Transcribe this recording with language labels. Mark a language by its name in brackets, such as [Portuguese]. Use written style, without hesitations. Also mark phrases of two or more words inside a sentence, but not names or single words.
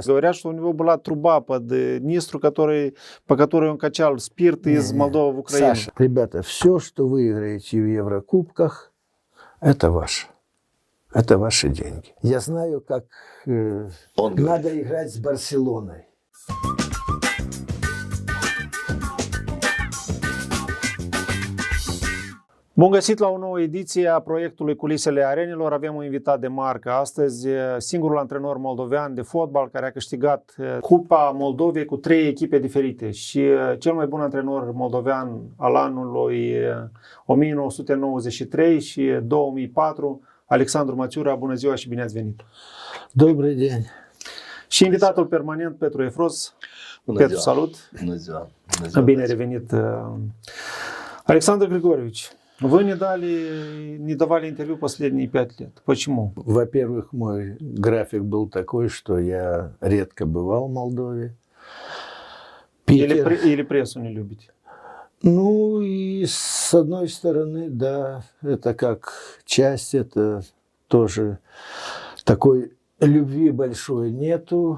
[Russian] Говорят, что у него была труба под Днистру, по которой он качал спирт из Молдовы в Украину. Саша, ребята, все, что вы играете в Еврокубках, это ваше. Это ваши деньги. Я знаю, как надо играть с Барселоной. [Romanian] Bun găsit la o nouă ediție a proiectului Culisele Arenelor. Avem un invitat de marcă astăzi, singurul antrenor moldovean de fotbal care a câștigat Cupa Moldovei cu 3 echipe diferite și cel mai bun antrenor moldovean al anului 1993 și 2004, Alexandru Maciura. Bună ziua și bine ați venit! [Russian] Добрый день! [Romanian] Și invitatul permanent, Petru Efros. Petru, salut! Bună ziua! Bine revenit! [Russian] Александр Григорьевич, вы не давали интервью последние 5 лет. Почему? Во-первых, мой график был такой, что я редко бывал в Молдове. Или прессу не любите? Ну, и с одной стороны, да, это как часть, это тоже такой любви большой нету.